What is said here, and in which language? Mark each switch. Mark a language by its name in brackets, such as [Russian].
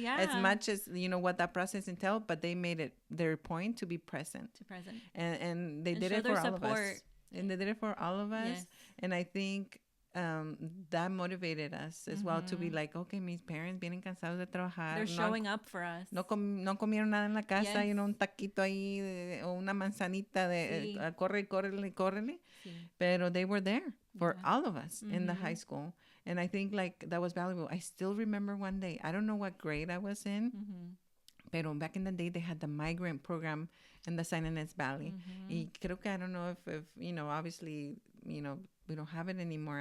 [English] as much as what that process entailed, but they made it their point to be present. And they did it for all of us. And they did it for all of us. Yes. And I think that motivated us as well to be like, okay, mis parents vienen cansados de trabajar. They're showing up for us. [Spanish] No comieron nada en la casa, un taquito ahí o una manzanita de córrele. Sí. [English] Pero they were there for all of us in the high school. And I think like that was valuable. I still remember one day, I don't know what grade I was in, pero back in the day, they had the migrant program in the San Ynez Valley. Y creo que, I don't know if obviously, we don't have it anymore.